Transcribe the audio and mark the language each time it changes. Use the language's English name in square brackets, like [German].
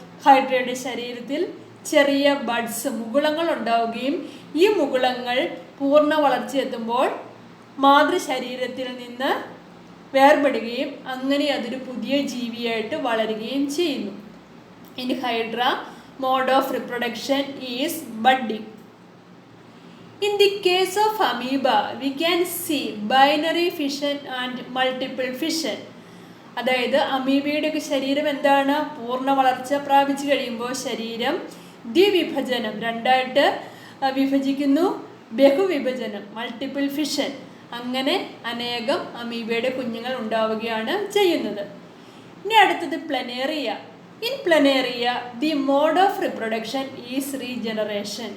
[Malayalam] ഹൈഡ്രയുടെ ശരീരത്തിൽ ചെറിയ ബഡ്സ്, മുകുളങ്ങൾ ഉണ്ടാവുകയും ഈ മുകുളങ്ങൾ പൂർണ്ണ വളർച്ചയെത്തുമ്പോൾ മാതൃശരീരത്തിൽ നിന്ന് വേർപെടുകയും അങ്ങനെ അതൊരു പുതിയ ജീവിയായിട്ട് വളരുകയും ചെയ്യുന്നു. [English] In hydra mode of reproduction is budding. In the case of amoeba, we can see binary fission and multiple fission. [Malayalam] അതായത് അമീബയുടെയൊക്കെ ശരീരം എന്താണ്? പൂർണ്ണ വളർച്ച പ്രാപിച്ചു കഴിയുമ്പോൾ ശരീരം ദ്വിവിഭജനം, രണ്ടായിട്ട് വിഭജിക്കുന്നു, ബഹുവിഭജനം, മൾട്ടിപ്പിൾ ഫിഷൻ. അങ്ങനെ അനേകം അമീബയുടെ കുഞ്ഞുങ്ങൾ ഉണ്ടാവുകയാണ് ചെയ്യുന്നത്. ഇനി അടുത്തത് [English] Planaria. In planaria the mode of reproduction is regeneration.